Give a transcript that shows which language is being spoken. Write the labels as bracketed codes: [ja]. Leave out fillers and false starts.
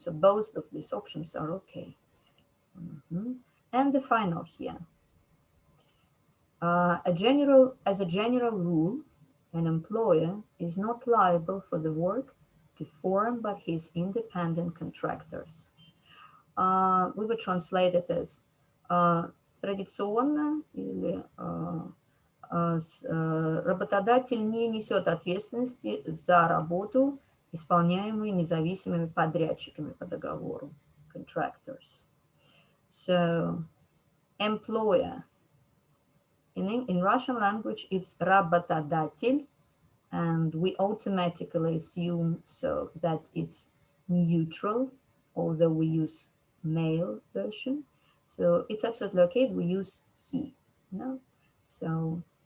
[en] So both of these options are okay. And the final here. As a general rule, an employer is not liable for the work performed by his independent contractors. We would translate it as [ru] традиционно или работодатель не несет ответственности за работу, исполняемую независимыми подрядчиками по договору, contractors. [en] So, employer. In Russian language, it's работодатель, and we automatically assume so that it's neutral, although we use male version. So it's absolutely okay. We use he. No, so.